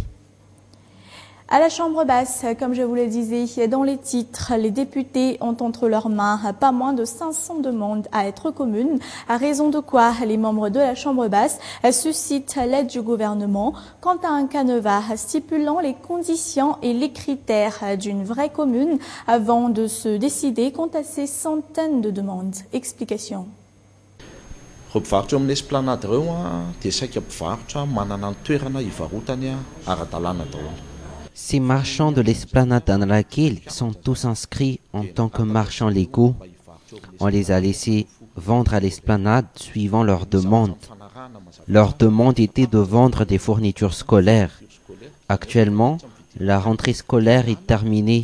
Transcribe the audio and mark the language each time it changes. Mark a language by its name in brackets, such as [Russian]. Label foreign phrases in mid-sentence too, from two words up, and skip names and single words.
[French] À la Chambre basse, comme je vous le disais dans les titres, les députés ont entre leurs mains pas moins de 500 demandes à être communes, à raison de quoi les membres de la Chambre basse suscitent l'aide du gouvernement quant à un canevas stipulant les conditions et les critères d'une vraie commune avant de se décider quant à ces centaines de demandes. Explication. [Malagasy] Mpivarotra amin'ny esplanade ireo dia saika mpivarotra manana ny toerana hivarotany ara-dalàna daholo. [French] Ces marchands de l'esplanade d'Nalakil sont tous inscrits en tant que marchands légaux. On les a laissés vendre à l'esplanade suivant leurs demandes. Leur demande était de vendre des fournitures scolaires. Actuellement, la rentrée scolaire est terminée.